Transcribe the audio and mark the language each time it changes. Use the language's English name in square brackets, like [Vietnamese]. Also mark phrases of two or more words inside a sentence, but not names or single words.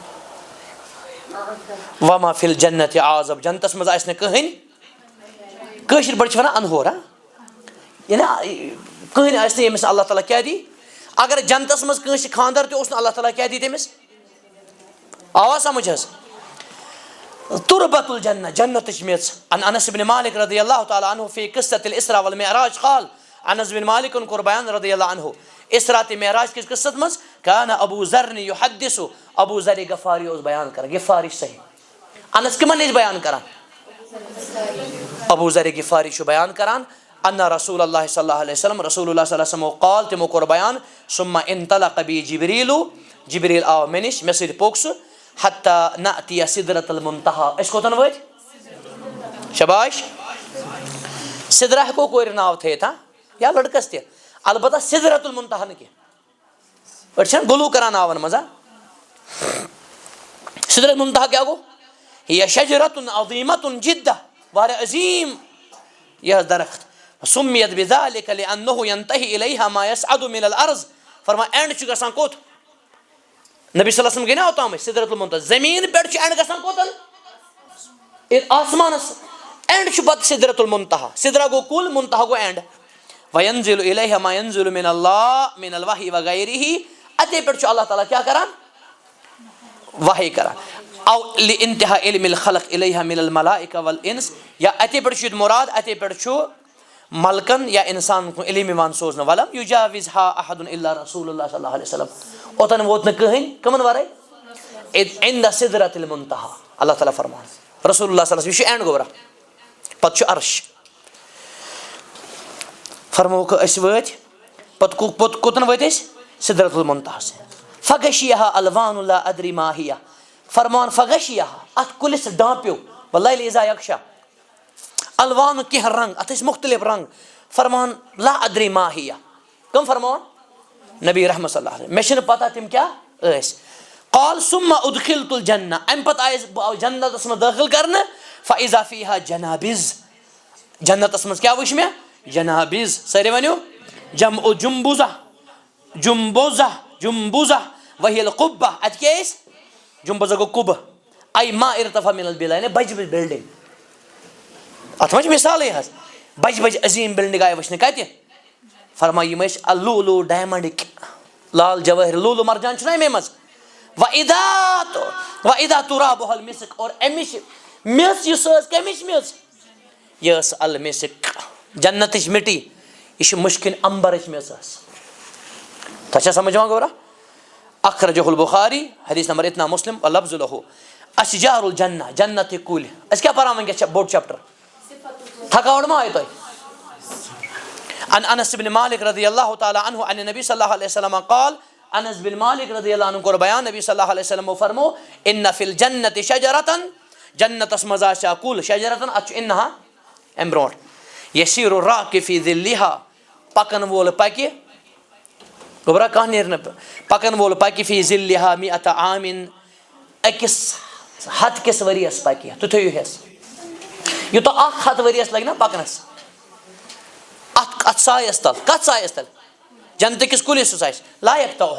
[Arabic] وما فِل جنت عازب [Kashmiri] جنتس منٛز آسہِ نہٕ کٕہٕنۍ کٲشِر پٲٹھۍ چھِ وَنان انہور یعنی کٕہٕنۍ آسہِ نہٕ ییٚمِس اللہ تعالیٰ کیٛاہ دی اگر جنتس منٛز کٲنٛسہِ خانٛدر تہِ اوس نہٕ اللہ تعالیٰ کیٛاہ دی تٔمِس آوا سمجھ حظ [Arabic] تربت الجنہ [Kashmiri] جنتٕچ میٚژ [Arabic] عن انس بن مالک رضی اللہ تعالیٰ عنہ فی قصۃ الاسراء والمعراج قال انس [Kashmiri] بن مالکن کوٚر بیان [Arabic] رضی اللہ عنہ [Kashmiri] اسراء تہٕ معراج کِس قصس منٛز [Arabic] کان ابو ذر یحدث [Kashmiri] ابو ذر غفاری اوس بیان کران غفاری صحیح انس کٕمن نِش بیان کران ابو ذر غفاری چھُ بیان کران [Arabic] ان رسول اللہ صلی اللہ علیہ وسلم رسول اللہ صلی اللہ علیہ وسلم قال [Kashmiri] تِمو کوٚر بیان [Arabic] ثم انطلق بی جبریٖلُ [Kashmiri] جبریٖل آو مےٚ نِش مےٚ سۭتۍ پوٚک سُہ [Arabic] حتیٰ نأتِیَ سِدرۃ المنتہا [Kashmiri] أسۍ کوٚتن وٲتۍ شاباش سدرا ہٮ۪کو کورِ ناو تھٲیِتھ یا لڑکس تہِ البتہ سدرۃ المنتہا نہٕ کینٛہہ أڑۍ چھِنہ گُلوٗ کران ناون منٛز سدرۃ المنتہا کیٛاہ گوٚو [Arabic] ہِیَ شجرۃ عظیٖمۃ [Kashmiri] جدہ واریاہ عظیٖم یہِ حظ درخت [Arabic] سُمِیت بذلک لأنہ ینتہی الیہا ما یصعد من الارض [Kashmiri] فرمان اینڈ چھُ گژھان کوٚت نبی [Arabic] صلی اللہ علیہ وسلم [Kashmiri] گٔے نا اوتامٕے سدرۃ المنتہا زمیٖن پٮ۪ٹھ چھُ اینڈ گژھان کوٚتن آسمانس اینڈ چھُ پتہٕ سدرۃ المنتہا سدرا گوٚو کُل منتہا گوٚو اینڈ [Arabic] وینزل الیہا ما ینزل من اللہ من الوحی [Kashmiri] وغیرہ اتے پٮ۪ٹھ چھُ اللہ تعالیٰ کیٛاہ کران وحی کران [Arabic] او لانتہا علم الخلق الیہا من الملائکہ والانس [Kashmiri] یا اتے پٮ۪ٹھ چھُ ییٚتہِ مُراد اتے پٮ۪ٹھ چھُ ملکن یا انسان کُن علم یِوان سوزنہٕ [Arabic] ولم یجاوزہا احد الا رسول اللہ صلی اللہ علیہ وسلم [Kashmiri] اوتن ووت نہٕ کٕہٕنۍ کٕمن ورٲے [Arabic] عند سدرۃ المنتہا [Kashmiri] اللہ تعالیٰ فرمان [Arabic] رسول اللہ صلی اللہ علیہ وسلم [Kashmiri] یہِ چھُ اینڈ گوٚبرا پتہٕ چھُ عرش فرموکھ أسۍ وٲتۍ پتہٕ کوٚتن وٲتۍ أسۍ سدرۃ المنتہاس [Arabic] فغشیہا الوان لا ادری ما ہِیہ [Kashmiri] فرمان فغشیہا اتھ کُلِس ڈانٛپیو [Arabic] واللیل اذا یغشا [Kashmiri] الوان کینٛہہ رنگ اتھ ٲسۍ مختلف رنگ فرمان [Arabic] لا ادری ما ہِیہ [Kashmiri] کٕم فرماوان نبی رحمت [Arabic] صلی اللہ علیہ وسلم [Kashmiri] مےٚ چھنہٕ پتہ تِم کیٛاہ ٲسۍ [Arabic] قال ثم ادخلت الجنہ [Kashmiri] امہِ پتہٕ آیس بہٕ آوُس جنتس منٛز دٲخل کرنہٕ [Arabic] فاذا فیہا جنابز [Kashmiri] جنتس منٛز کیٛاہ وٕچھ مےٚ جنابز سٲری ؤنِو جمع جمبوزہ جمبوزہ جمبوزہ [Arabic] وہی القبہ [Kashmiri] اتہِ کیٛاہ ٲسۍ جمبوزہ گوٚو قُبہٕ [Arabic] اے ما ارتفع من البناء [Kashmiri] یعنی بجہِ بجہِ بلڈنگ اتھ منٛز چھِ مثالٕے حظ بجہِ بجہِ عظیٖم بلڈنگ آیہِ وٕچھنہٕ کتہِ فرماے یِم ٲسۍ لولو ڈایمنڈٕکۍ لال جوٲہر لولو مرجان چھُنہ اَمے منٛز [Arabic] وَإِذَا تُرَابُهَا الْمِسْكُ [Kashmiri] اور اَمِچ میٚژ یُس ٲس کَمِچ میٚژ یہِ ٲس المِسِک جنتٕچ مِٹی یہِ چھِ مُشکِن امبرٕچ میٚژ ٲس تۄہہِ چھا سمجھ یِوان گوٚبرا [Arabic] اخرجہ البخاری [Kashmiri] حدیث نمبر اتنا مسلم [Arabic] لفظ لہو اشجار الجنہ [Kashmiri] جنتٕکۍ کُلۍ أسۍ کیٛاہ پران وٕنکیٚس بوٚڑ چیپٹر تھکاوٹ ما آیہِ تۄہہِ [Arabic] عن انس بن مالک رضی اللہ تعالیٰ عنہ عن نبی صلی اللہ علیہ وسلم قال انس بن مالک رضی اللہ عنہ [Kashmiri] کوٚر بیان [Arabic] نبی صلی اللہ علیہ وسلمو فرمو ان فی الجنت شجرتن [Kashmiri] جنتس منٛز آسہِ ہا کُل شجرتن اتھ چھُ انہا امہِ برونٛٹھ [Arabic] یسیٖر الراکب فی ظلہا [Kashmiri] پکن وول پکہِ گوٚبرا کانٛہہ نیرِ نہٕ پکن وول پکہِ [Arabic] فی ظلہا مئة عامٍ [Kashmiri] أکِس ہتھ کس ؤریس پکہِ تُہۍ تھٲیِو حِصہٕ یوٗتاہ 100 ؤریس لگہِ نا پکنس اتھ سایس تل کتھ سایس تل جنتہٕ کِس کُلِس یُس آسہِ لایق توہا